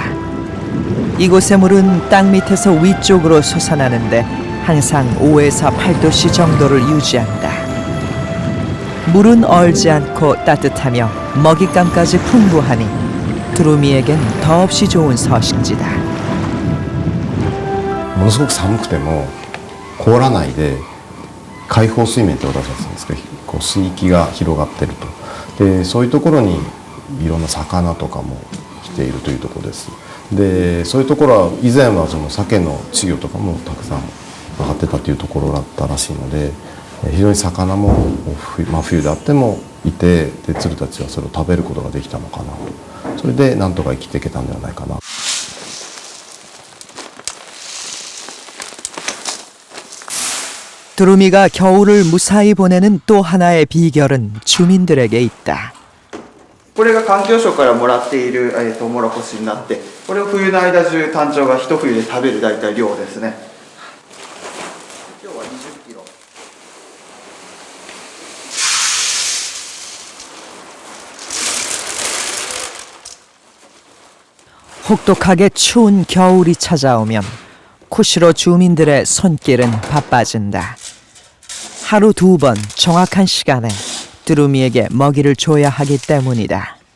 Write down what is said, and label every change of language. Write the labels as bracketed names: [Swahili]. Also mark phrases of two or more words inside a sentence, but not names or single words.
[Korean] 이곳의 물은 땅 밑에서 위쪽으로 솟아나는데 항상 5에서 8도씨 정도를 유지한다. 물은 얼지 않고 따뜻하며 먹잇감까지 풍부하니 두루미에겐 더없이 좋은 서식지다. [Japanese] ものすごく寒くても凍らないで開放水面って私は言うんですけど、こう水域が広がってると。でそういうところにいろんな魚とかも来ているというところです。でそういうところは以前はその鮭の稚魚とかもたくさん上がってたというところだったらしいので、非常に魚も真冬であってもいて、で鶴たちはそれを食べることができたのかなと。それでなんとか生きていけたんではないかな。 [Korean] 두루미가 겨울을 무사히 보내는 또 하나의 비결은 주민들에게 있다. [Japanese] これが環境省からもらっているトウモロコシになって、これを冬の間中タンチョウが一冬で食べる大体量ですね。今日は20キロ。 [Korean] 혹독하게 추운 겨울이 찾아오면 쿠시로 주민들의 손길은 바빠진다. 하루 2번 정확한 시간에 두루미에게 먹이를 줘야 하기 때문이다.